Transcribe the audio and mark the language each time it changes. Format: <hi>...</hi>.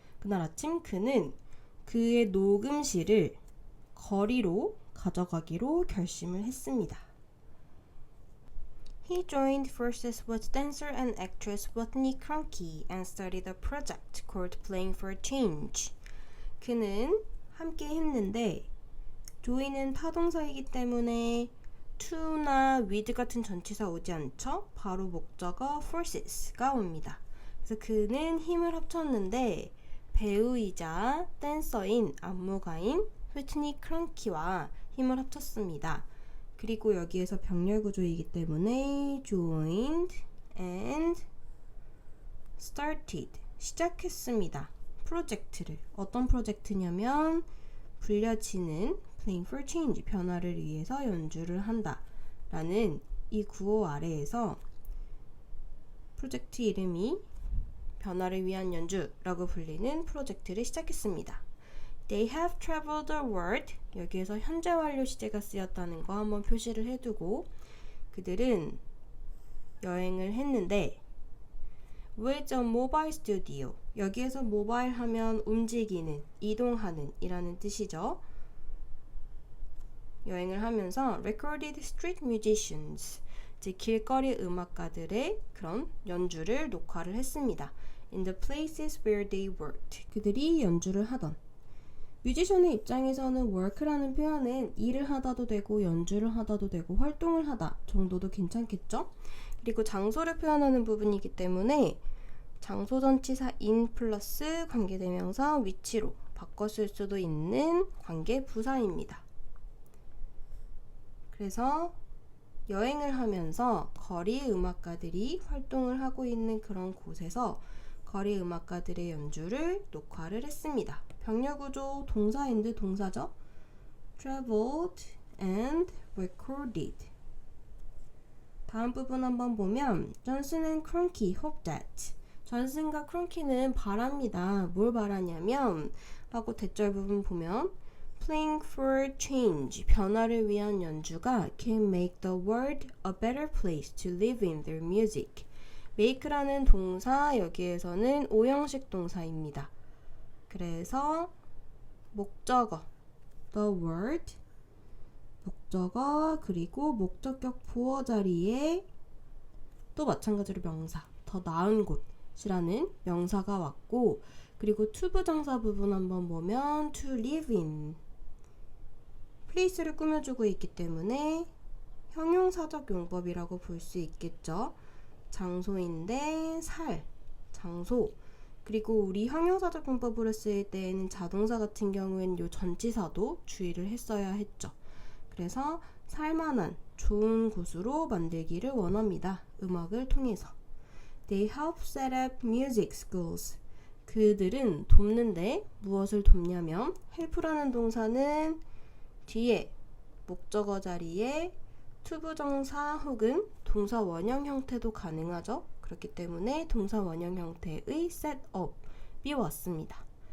<ko>그날 아침 그는 그의 녹음실을 거리로 가져가기로 결심을 했습니다.</ko> <en>He joined forces with dancer and actress Whitney Cronkey and started a project called Playing for Change.</en> <ko>그는 함께 했는데 join은 타동사이기 때문에 to나 with 같은 전치사 오지 않죠? 바로 목적어 forces가 옵니다. 그래서 그는 힘을 합쳤는데 배우이자 댄서인 안무가인 휘트니 크런키와 힘을 합쳤습니다. 그리고 여기에서 병렬 구조이기 때문에</ko> <en>joined and started</en> <ko>시작했습니다. 프로젝트를 어떤 프로젝트냐면 불려지는 Playing for Change 변화를 위해서 연주를 한다 라는 이 구호 아래에서 프로젝트 이름이 변화를 위한 연주라고 불리는 프로젝트를 시작했습니다.</ko> <en>They have traveled the world.</en> <ko>여기에서 현재 완료 시제가 쓰였다는 거 한번 표시를 해두고 그들은 여행을 했는데</ko> <en>with a mobile studio.</en> <ko>여기에서 모바일 하면 움직이는, 이동하는 이라는 뜻이죠. 여행을 하면서</ko> <en>recorded street musicians,</en> <ko>즉 길거리 음악가들의 그런 연주를 녹화를 했습니다.</ko> <en>In the places where they worked.</en> <ko>그들이 연주를 하던. 뮤지션의 입장에서는 work라는 표현은 일을 하다도 되고 연주를 하다도 되고 활동을 하다 정도도 괜찮겠죠? 그리고 장소를 표현하는 부분이기 때문에 장소 전치사 in 플러스 관계대명사 위치로 바꿨을 수도 있는 관계 부사입니다. 그래서 여행을 하면서 거리 음악가들이 활동을 하고 있는 그런 곳에서 거리 음악가들의 연주를 녹화를 했습니다. 병렬 구조 동사 and 동사죠.</ko> <en>traveled and recorded.</en> <ko>다음 부분 한번 보면 존슨 and 크런키</ko> <en>hope that.</en> <ko>존슨과 크런키는 바랍니다. 뭘 바라냐면 하고 대절 부분 보면 Playing for change, 변화를 위한 연주가</ko> <en>can make the world a better place to live in their music.</en> <ko>make라는 동사, 여기에서는 오형식 동사입니다. 그래서 목적어, the word, 목적어, 그리고 목적격 보어 자리에 또 마찬가지로 명사, 더 나은 곳이라는 명사가 왔고, 그리고 to 부정사 부분 한번 보면</ko> <en>to live in,</en> <ko>플레이스를 꾸며주고 있기 때문에 형용사적 용법이라고 볼 수 있겠죠. 장소인데 장소. 그리고 우리 형용사적 용법으로 쓰일 때에는 자동사 같은 경우에는 요 전치사도 주의를 했어야 했죠. 그래서 살만한 좋은 곳으로 만들기를 원합니다. 음악을 통해서.</ko> <en>They help set up music schools.</en> <ko>그들은 돕는데 무엇을 돕냐면 help라는 동사는 뒤에 목적어 자리에 투부정사 혹은 동사 원형 형태도 가능하죠. 그렇기 때문에 동사 원형 형태의 set up이 왔습니다.</ko>